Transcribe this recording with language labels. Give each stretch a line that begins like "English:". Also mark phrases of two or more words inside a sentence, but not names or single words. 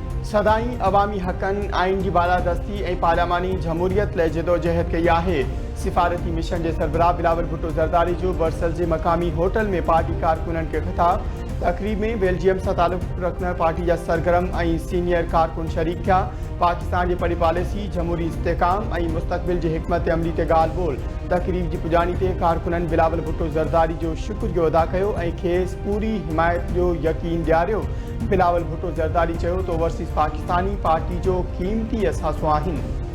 Sindhi: सदाई अवामी हक़नि आइन की बालादस्ती ऐं पार्लियामानी जमहूरियत लाइ जदोजहद कई आहे। सिफारती मिशन के सरबराह बिलावल भुट्टो ज़रदारी जो बरसल के मकामी होटल में पार्टी कारकुनन के ख़िताब। तकरीब में बेल्जियम से ताल्लुक़ रखने पार्टी जा सरगर्म ऐं सीनियर कारकुन शरीक थिया। पाकिस्तान की पड़ी पॉलिसी जमहूरी इस्तेकाम ऐं मुस्तक़बिल की हिकमत अमली ते ॻाल्हि ॿोल। तकरीब की पुजानी ते कारकुनन बिलावल भुट्टो ज़रदारी जो शुक्रियो अदा कयो ऐं खेस पूरी हिमायत जो यकीन ॾियारियो। बिलावल भुट्टो ज़रदारी चयो तो ओवरसीज़ पाकिस्तानी पार्टी जो क़ीमती असासो आहिनि।